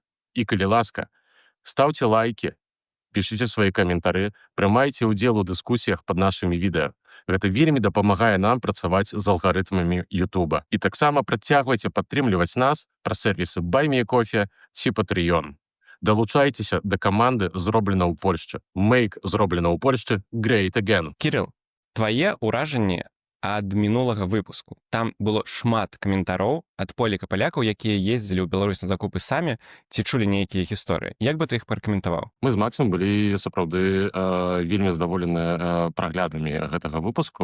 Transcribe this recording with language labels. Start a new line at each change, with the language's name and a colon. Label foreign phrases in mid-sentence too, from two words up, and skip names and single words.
Belarusian: І калі ласка, стаўце лайкі, пішыце свае каментары, прымайце ўдзел у дыскусіях пад нашымі відэа. Гэта вельмі дапамагае нам працаваць з алгарытмамі Ютуба. І таксама працягвайце падтрымліваць нас праз сервісы Buy Me Coffee ці Patreon. Далучайцеся да каманды «Зроблена ў Польшчы».
English: Make «Зроблена ў Польшчы» great again.
Belarusian: Кірыл, твае ўражанні ад мінулага выпуску. Там было шмат каментароў ад поліка-палякаў, якія ездзілі ў Беларусь на закупы самі, ці чулі нейкія гісторыі. Як бы ты іх паракаментаваў? Мы з Максом былі сапраўды вельмі задаволеныя праглядамі гэтага выпуску.